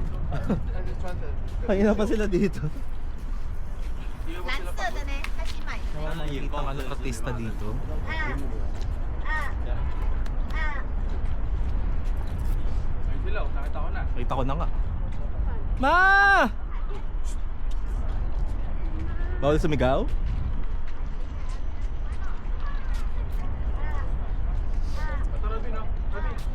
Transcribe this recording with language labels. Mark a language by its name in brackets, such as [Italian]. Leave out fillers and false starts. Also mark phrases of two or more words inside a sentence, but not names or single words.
[Filipino] Ayun na pa sila dito. [Chinese] 蓝色的呢，还去买。 [Filipino] Wala nakikita ang ano artista dito. Ayun sila, nakita ko na. Kita ko na nga. Ma! Bawal sumigaw? Ito Rabi, no? Rabi.